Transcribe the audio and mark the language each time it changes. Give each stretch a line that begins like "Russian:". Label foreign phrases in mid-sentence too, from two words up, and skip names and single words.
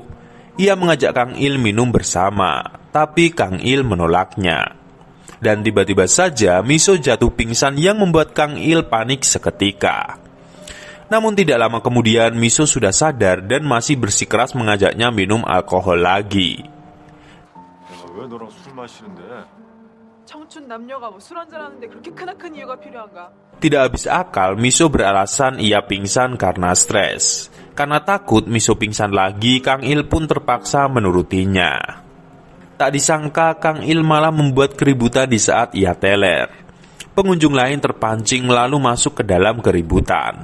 Indonesian: Ia mengajak Kang Il minum bersama, tapi Kang Il menolaknya. Dan tiba-tiba saja Miso jatuh pingsan yang membuat Kang Il panik seketika. Namun tidak lama kemudian Miso sudah sadar dan masih bersikeras mengajaknya minum alkohol lagi.
Korean: 왜 너랑 술 마시는데? 청춘 남녀가 뭐 술 한잔 하는데 그렇게 크나큰 이유가 필요한가?
Indonesian: Tidak habis akal, Miso beralasan ia pingsan karena stres. Karena takut Miso pingsan lagi, Kang Il pun terpaksa menurutinya. Tak disangka Kang Il malah membuat keributan di saat ia teler. Pengunjung lain terpancing lalu masuk ke dalam keributan.